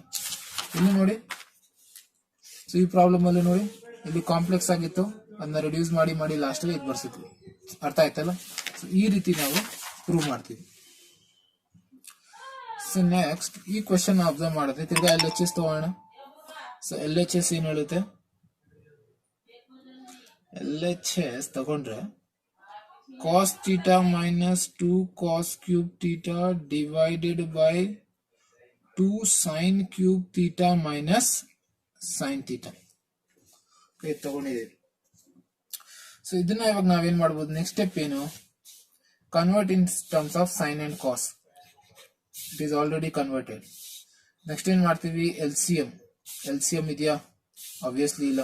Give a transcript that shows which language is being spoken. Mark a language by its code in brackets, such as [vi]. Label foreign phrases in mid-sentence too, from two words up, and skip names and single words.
[kn] ಇಲ್ಲಿ ನೋಡಿ, ಸೊ ಈ ಪ್ರಾಬ್ಲಮ್ ಅಲ್ಲಿ ನೋಡಿ ಇಲ್ಲಿ ಕಾಂಪ್ಲೆಕ್ಸ್ ಆಗಿತ್ತು, ಅದನ್ನ ರಿಡ್ಯೂಸ್ ಮಾಡಿ ಮಾಡಿ ಲಾಸ್ಟ್ ಅಲ್ಲಿ ಇದು ಬರ್ಸಿದ್ವಿ. ಅರ್ಥ ಆಯ್ತಲ್ಲ? ಸೊ ಈ ರೀತಿ ನಾವು ಪ್ರೂವ್ ಮಾಡ್ತೀವಿ. [en] so next ಈ question observe [kn] ಮಾಡುತ್ತೆ. ತಿರ್ಗಾ LHS ತಗೋಣ. ಸೊ LHS ಏನ್ ಹೇಳುತ್ತೆ, LHS ತಗೊಂಡ್ರೆ [en] cos theta minus 2 cos cube theta divided by 2 sin cube theta minus sin theta. [kn] ಓಕೆ, ತಗೊಂಡಿದ್ದೀವಿ. [en] ಸೊ [kn] ಇದನ್ನ ಇವಾಗ ನಾವೇನ್ ಮಾಡ್ಬೋದು, [en] next step ಏನು, convert in terms of sine and cos. it is already converted. ನೆಕ್ಸ್ಟ್ [kn] ಏನ್ ಮಾಡ್ತೀವಿ, [en] LCM ಇದೆಯಾ, ಆಬ್ವಿಯಸ್ಲಿ ಇಲ್ಲ.